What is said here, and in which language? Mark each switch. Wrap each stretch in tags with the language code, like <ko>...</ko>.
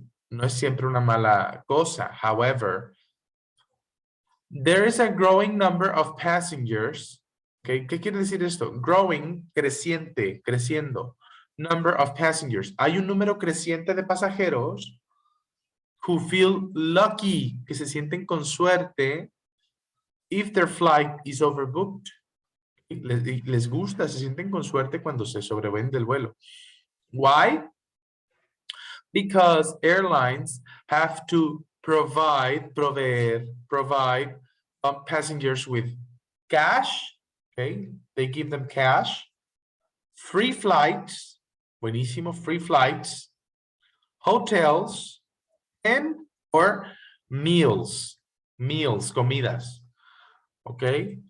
<es>No es siempre una mala cosa.</es> <en>However, there is a growing number of passengers, ¿ok?</en> <es>¿Qué quiere decir esto? Growing, creciente, creciendo.</es> <en>Number of passengers.</en> <es>Hay un número creciente de pasajeros</es> <en>who feel lucky,</en> <es>que se sienten con suerte</es> <en>if their flight is overbooked.</en> <es>Les gusta, se sienten con suerte cuando se sobrevende el vuelo.</es> <en>Why? Because airlines have to provide passengers with cash, okay? They give them cash, free flights, buenísimo, free flights, hotels, and or meals, comidas, okay?</en>